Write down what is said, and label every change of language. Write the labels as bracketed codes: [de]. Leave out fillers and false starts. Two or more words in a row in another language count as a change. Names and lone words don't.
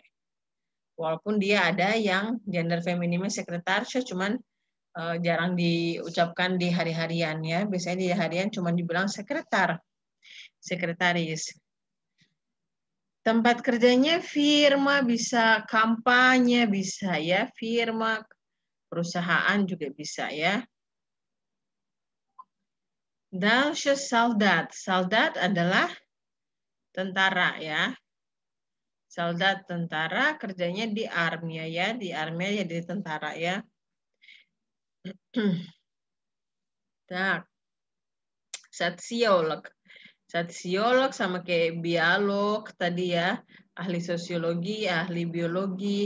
[id] Walaupun dia ada yang gender feminimnya sekretarsya, cuman jarang diucapkan di hari-harian ya. Biasanya di harian cuman dibilang sekretar, sekretaris. Tempat kerjanya firma, bisa kampanye, bisa ya, firma, perusahaan juga bisa ya. [ru] Дальше солдат. [id] Soldat adalah tentara ya. Soldat tentara, kerjanya di armia ya, di armia ya, di tentara ya. [ru] Так. [id] Sosiolog. Sosiolog sama kayak biolog tadi ya, ahli sosiologi, ahli biologi.